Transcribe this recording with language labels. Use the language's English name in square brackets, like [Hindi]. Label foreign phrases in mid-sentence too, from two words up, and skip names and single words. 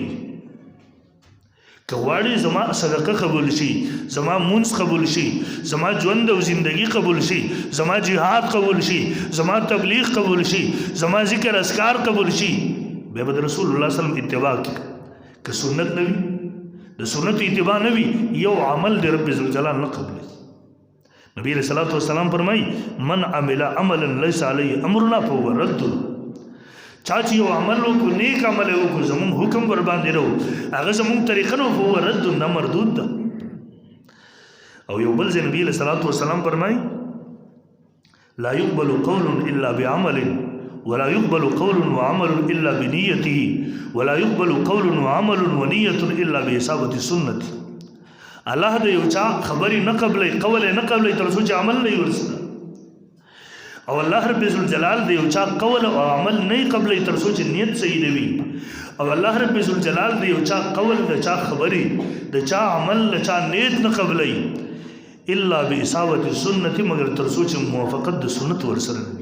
[Pashto] که غواړې زما صدقه قبول شي زما مونځ قبول شي زما ژوند او زندگی قبول شي زما جهاد قبول شي زما تبلیغ قبول شي زما ذکر اذکار قبول شي بیا به د رسول الله [Arabic] صلی الله علیه وسلم [Pashto] اتباع کوي. که سنت نه وي د سنت اتباع نه وي یو عمل د رب ذوالجلال نه قبلوي. نبی [Arabic] علیہ الصلوۃ والسلام [Pashto] فرمایي [Arabic] من عمل عملا ليس عليه امرنا فهو رد. [Pashto] چا چې یو عمل وکړو نیک عمل یې وکړو زمونږ حکم ور باندې نه و هغه زمونږ طریقه نه [Arabic] فهو رد [Pashto] نه مردود ده. او یو بل ځای نبی [Arabic] علیہ الصلوۃ والسلام فرمایي لا يقبل قول الا بعمل ولا يقبل قول وعمل الا بنيته ولا يقبل قول وعمل ونيه الا باصابه السنه. [Pashto] الله د یو چا خبرې نه قبلې قول نه قبلې تر څو چې عمل نه ورسره او الله رب ذوالجلال د یو چا قول او عمل نه قبلې تر څو چې نیت صحیح دی او الله رب ذوالجلال د یو چا قول د چا خبرې د چا عمل د چا نیت نه قبلې [Arabic] الا باصابه السنه [Pashto] مگر تر څو چې موافقت د سنت ورسره وي.